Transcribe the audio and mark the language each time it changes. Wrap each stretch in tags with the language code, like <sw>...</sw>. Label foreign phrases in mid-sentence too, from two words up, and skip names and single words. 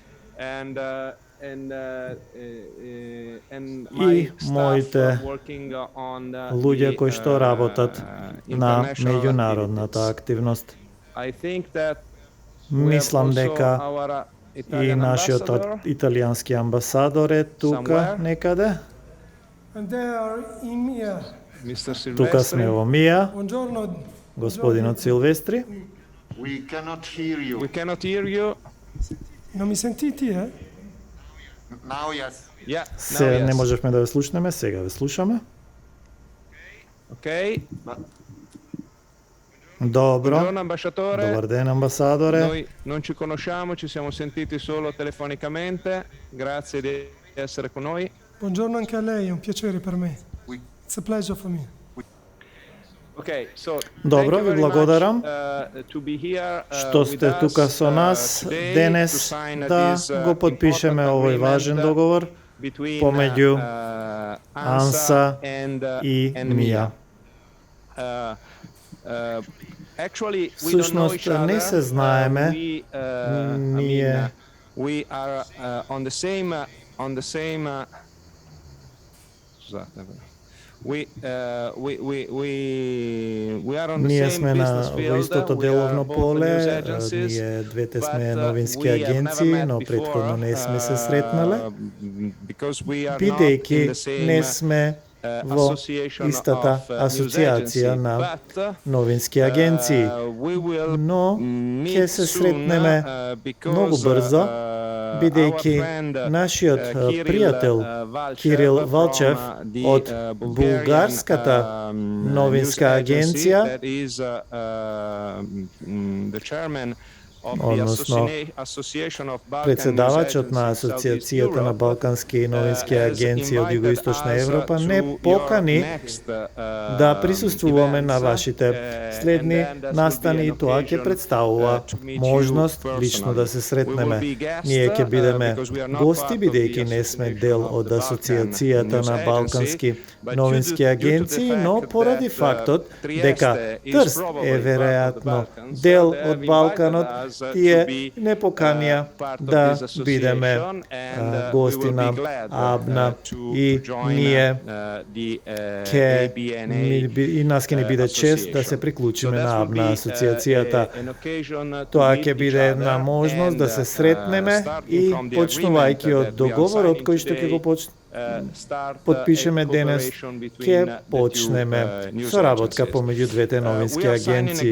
<mk>И моите луѓе кои што работат на меѓународната активност. Мислам дека и нашиот италијански амбасадор е тука некаде. Тука сме во Мија. Господинот Силвестри.</mk> <en>We cannot hear you. We cannot hear you.</en> <it>Non mi sentite, eh?</it> <en>Now, yes. Yeah,</en> <mk>Се</mk> <en>now, yes.</en> <mk>не можевме да ве слушнеме, сега ве слушаме.</mk> <en>Ok.</en> <mk>Добро.</mk> <it>Buongiorno ambasciatore.</it> <mk>Добар ден, амбасадоре.</mk> <it>Noi non ci conosciamo, ci siamo sentiti solo telefonicamente. Grazie di essere con noi. Buongiorno anche a lei, è un piacere per me.</it> <en>It's a pleasure for me. Okay, so</en> <mk>Добро,</mk> <en>thank you</en> <mk>ви</mk> <en>very</en> <mk>благодарам</mk> <en>much, to be here,</en> <mk>што</mk> <en>with</en> <mk>сте</mk> <en>us,</en> <mk>тука со нас</mk> <en>today</en> <mk>денес</mk> <en>to sign</en> <mk>да</mk> <en>this,</en> <mk>го потпишеме</mk> <en>important</en> <mk>овој</mk> <en>agreement</en> <mk>важен договор</mk> <en>between,</en> <mk>помеѓу</mk> <en>ANSA</en> <mk>ANSA</mk> <en>and</en> <mk>и</mk> <en>MIA.</en> <mk>МИА.</mk> <en>Actually, we don't know</en> <mk>Всушност</mk> <en>each other.</en> <mk>не се знаеме. Ние</mk> <en>We are on the same. We are on the</en> <mk>Ние</mk> <en>same</en> <mk>сме</mk> <en>business</en> <mk>во</mk> <en>field.</en> <mk>истото</mk> <en>We are</en> <mk>деловно</mk> <en>both</en> <mk>поле,</mk> <en>news agencies,</en> <mk>ние двете сме</mk> <en>but,</en> <mk>новински</mk> <en>we have never</en> <mk>агенции,</mk> <en>met</en> <mk>но</mk> <en>before,</en> <mk>претходно не сме се сретнале,</mk> <en>because we are not</en> <mk>бидејќи</mk> <en>in the same,</en> <mk>не сме во</mk> <en>association</en> <mk>истата</mk> <en>of, news</en> <mk>асоциација</mk> <en>agency,</en> <mk>на</mk> <en>but,</en> <mk>новински агенции.</mk> <en>we will</en> <mk>Но</mk> <en>meet</en> <mk>ќе се</mk> <en>soon,</en> <mk>сретнеме</mk> <en>because,</en> <mk>многу брзо, бидејќи</mk> <en>our friend,</en> <mk>нашиот</mk> <en>Kirill,</en> <mk>пријател</mk> <en>Valchev</en> <mk>Кирил</mk> <en>from,</en> <mk>Валчев</mk> <en>the,</en> <mk>од</mk> <en>Bulgarian,</en> <mk>бугарската новинска</mk> <en>news agency</en> <mk>агенција,</mk> <en>that is, the chairman of the</en> <mk>односно</mk> <en>Association of Balkan</en> <mk>председавачот</mk> <en>News</en> <mk>на</mk> <en>Agencies in Southeast</en> <mk>Асоциацијата на</mk> <en>Europe,</en> <mk>балкански новински</mk> <en>has</en> <mk>агенции од</mk> <en>invited</en> <mk>Југоисточна</mk> <en>us</en> <mk>Европа</mk> <en>to</en> <mk>не</mk> <en>your</en> <mk>покани</mk> <en>next,</en> <mk>да присуствуваме на</mk> <en>events,</en> <mk>вашите следни</mk> <en>and then that will</en> <mk>настани</mk> <en>be</en> <mk>и</mk> <en>an</en> <mk>тоа ќе</mk> <en>occasion,</en> <mk>представува</mk> <en>to meet you</en> <mk>можност</mk> <en>personally.</en> <mk>лично да се</mk> <en>We</en> <mk>сретнеме.</mk> <en>will be guests,</en> <mk>Ние ќе бидеме</mk> <en>because we are not</en> <mk>гости,</mk> <en>part of</en> <mk>бидејќи</mk> <en>the</en> <mk>не сме</mk> <en>Association</en> <mk>дел</mk> <en>of</en> <mk>од</mk> <en>the</en> <mk>Асоциацијата</mk> <en>Balkan</en> <mk>на</mk> <en>News</en> <mk>балкански</mk> <en>Agency, but</en> <mk>новински</mk> <en>due to the</en> <mk>агенции, но</mk> <en>fact</en> <mk>поради</mk> <en>that,</en> <mk>фактот</mk> <en>Trieste</en> <mk>дека</mk> <en>is</en> <mk>Трст</mk> <en>probably</en> <mk>е</mk> <en>part of the</en> <mk>веројатно</mk> <en>Balkans,</en> <mk>дел</mk> <en>they have</en> <mk>од Балканот,</mk> <en>invited us, to</en> <mk>тие</mk> <en>be,</en> <mk>не поканија</mk> <en>part of</en> <mk>да</mk> <en>this</en> <mk>бидеме</mk> <en>association, and,</en> <mk>гости</mk> <en>we will</en> <mk>на</mk> <en>be glad,</en> <mk>АБНА</mk> <en>to</en> <mk>и</mk> <en>join,</en> <mk>ние</mk> <en>the,</en> <mk>ке</mk> <en>ABNA,</en> <mk>и нас ке ни биде чест да се приклучиме на АБНА асоциацијата. Тоа ќе биде една можност да се сретнеме и почнувајќи од договорот кој што ќе го потпишеме денес, ќе почнеме соработка помеѓу двете новински агенции.</mk>